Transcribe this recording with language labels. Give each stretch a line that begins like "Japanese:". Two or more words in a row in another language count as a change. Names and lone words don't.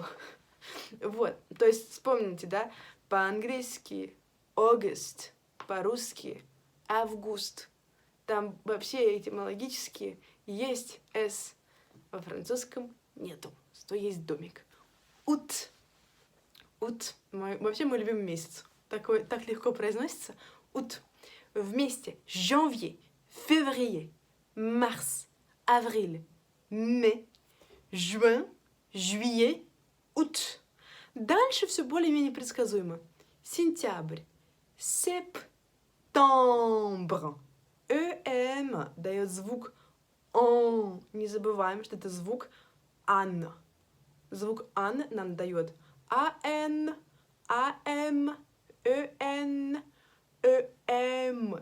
Russian: Вот, то есть вспомните, да, по-английски «August», по-русски «Август». Там вообще этимологически есть «с», во французском нету, зато есть домик. Ут. Ут. Вообще мой любимый месяц. Такой, так легко произносится. Ут. Вместе.
French: Janvier, février, mars, avril, mai, juin, juillet, août.
Russian: Дальше все более-менее предсказуемо. Сентябрь. Septembre. ЭМ дает звук «он». Не забываем, что это звук «ан». Звук «ан» нам дает АН, АМ, ЭН, ЭМ.